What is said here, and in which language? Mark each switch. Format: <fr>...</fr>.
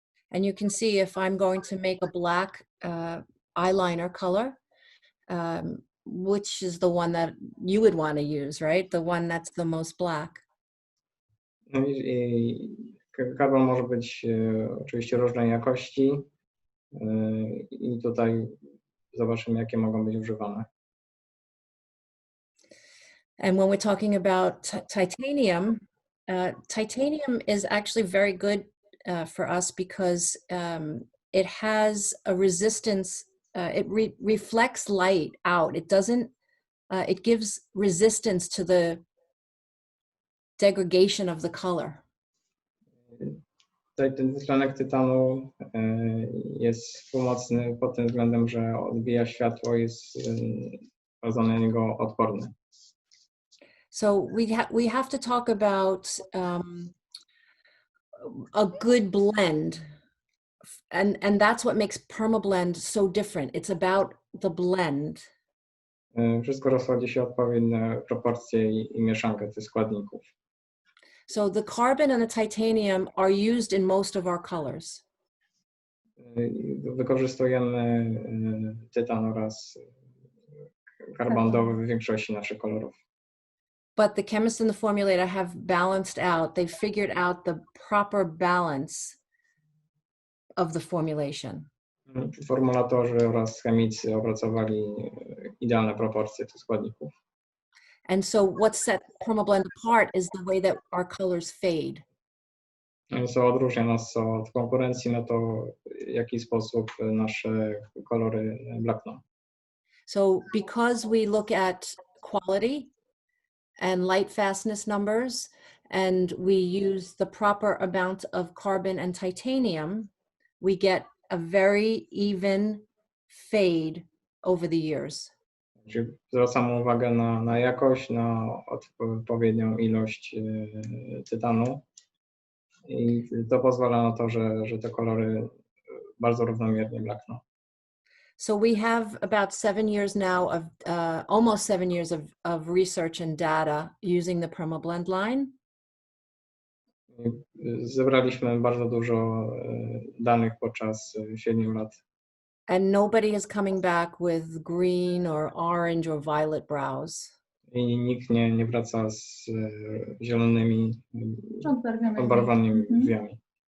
<en>And you can see if I'm going to make a black eyeliner color, which is the one that you would want to use, right? The one that's the most black.</en> <pl>No i karbon może być oczywiście różnej jakości i tutaj zobaczymy, jakie mogą być używane.</pl> <en>And when we're talking about titanium, titanium is actually very good for us because it has a resistance. It reflects light out. It doesn't. It gives resistance to the degradation of the color.</en> <pl>Ten dwutlenek tytanu jest pomocny pod tym względem, że odbija światło, jest bardzo na niego odporny.</pl> <en>So we have to talk about a good blend and that's what makes permablend so different. It's about the blend.</en> <pl>Wszystko rozchodzi się o odpowiednie proporcje i mieszankę tych składników.</pl> <en>So the carbon and the titanium are used in most of our colors.</en> <pl>Wykorzystujemy tytan oraz karbon w większości naszych kolorów.</pl> <en>But the chemist and the formulator have balanced out, they've figured out the proper balance of the formulation.</en> <pl>Formulatorzy oraz chemicy opracowali idealne proporcje tych składników.</pl> <en>And so what sets permablend apart is the way that our colors fade.</en> <pl>Co odróżnia nas od konkurencji, no to w jaki sposób nasze kolory blakną.</pl> <en>So because we look at quality and light fastness numbers, and we use the proper amount of carbon and titanium, we get a very even fade over the years.</en> <pl>Czyli zwracamy uwagę na jakość, na odpowiednią ilość tytanu i to pozwala na to, że te kolory bardzo równomiernie blakną.</pl> <en>So we have about 7 years now of, almost 7 years of research and data using the permablend line.</en> <pl>Zebraliśmy bardzo dużo danych podczas 7 lat.</pl> <en>And nobody is coming back with green or orange or violet brows.</en> <pl>I nikt nie wraca z zielonymi, odbarwanymi drzwiami.</pl>